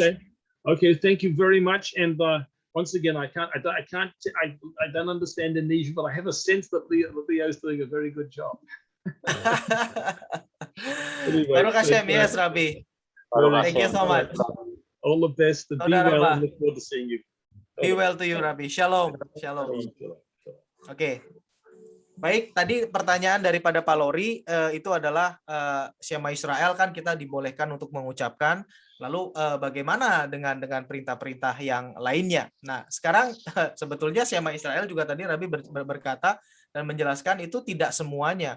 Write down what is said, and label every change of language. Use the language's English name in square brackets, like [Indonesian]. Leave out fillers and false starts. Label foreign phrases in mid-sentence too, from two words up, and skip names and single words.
[English] Okay, thank you very much. And once again, I don't understand Indonesian, but I have a sense that Leo is doing a very good job. Anyway, [Hebrew] ברוך השם, [English] yes, Rabbi. Thank you so much. All the best. And be well. And look forward to seeing you. Be well to you, Rabbi. Shalom. Shalom. [Indonesian] Oke. Baik, tadi pertanyaan daripada Pak Lori itu adalah [Hebrew] שמע ישראל [Indonesian] kan kita dibolehkan untuk mengucapkan, lalu bagaimana dengan perintah-perintah yang lainnya. Nah, sekarang sebetulnya [Hebrew] שמע ישראל [Indonesian] juga tadi Rabbi berkata dan menjelaskan itu tidak semuanya.